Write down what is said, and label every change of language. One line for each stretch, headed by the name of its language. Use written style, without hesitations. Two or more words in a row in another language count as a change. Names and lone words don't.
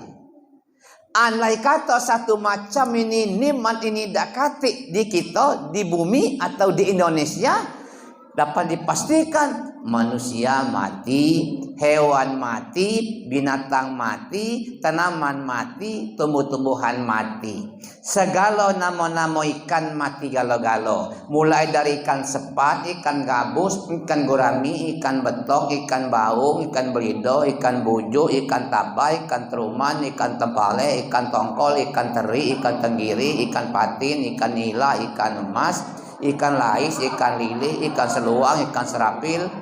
Indonesian: Andai kata satu macam ini, nikmat ini dakati di kita, di bumi atau di Indonesia, dapat dipastikan manusia mati, hewan mati, binatang mati, tanaman mati, tumbuh-tumbuhan mati. Segala nama-nama ikan mati galo-galo. Mulai dari ikan sepat, ikan gabus, ikan gurami, ikan betok, ikan baung, ikan belido, ikan bujo, ikan tabai, ikan teruman, ikan tempale, ikan tongkol, ikan teri, ikan tenggiri, ikan patin, ikan nila, ikan emas, ikan lais, ikan lili, ikan seluang, ikan serapil.